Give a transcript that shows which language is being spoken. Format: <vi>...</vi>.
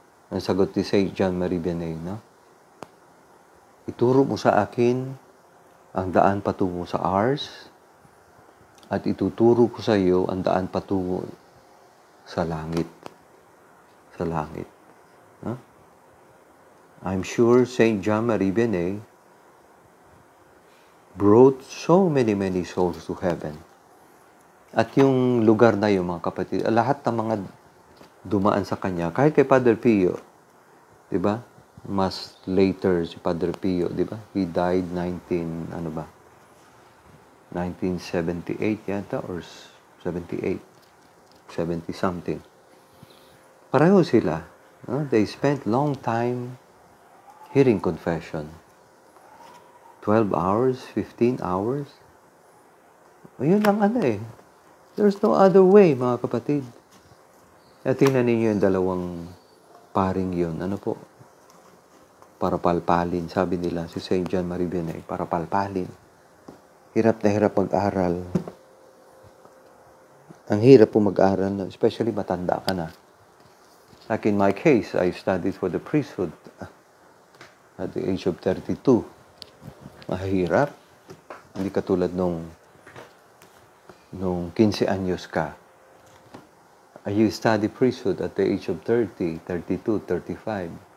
<tl>Ang sagot ni Saint John Marie Vianney, no? Ituro mo sa akin ang daan patungo sa Ars at ituturo ko sa iyo ang daan patungo sa langit. Sa langit. Huh?</tl> <en>I'm sure Saint John Marie Vianney brought so many souls to heaven.</en> <tl>At yung lugar na yun, mga kapatid, lahat ng mga dumaan sa kanya, kahit kay Padre Pio, di ba? Mas later si Padre Pio, di ba?</tl> <en>He died 1978 yata or 78, 70 something.</en> <tl>Pareho sila.</tl> <en>No? They spent long time hearing confession. 12 hours, 15 hours.</en> <tl>Ayun lang</tl> <en>There's no other way,</en> <tl>mga kapatid. At tingnan ninyo yung dalawang paring yun. Ano po? Para palpalin. Sabi nila, si Saint John Marie Vianney, para palpalin. Hirap na hirap mag-aral. Ang hirap po mag-aral, especially matanda ka na.</tl> <en>Like in my case, I studied for the priesthood at the age of 32.</en> <tl>Mahirap. Hindi katulad nung 15 anyos ka.</tl> <en>You study priesthood at the age of 30, 32, 35.</en>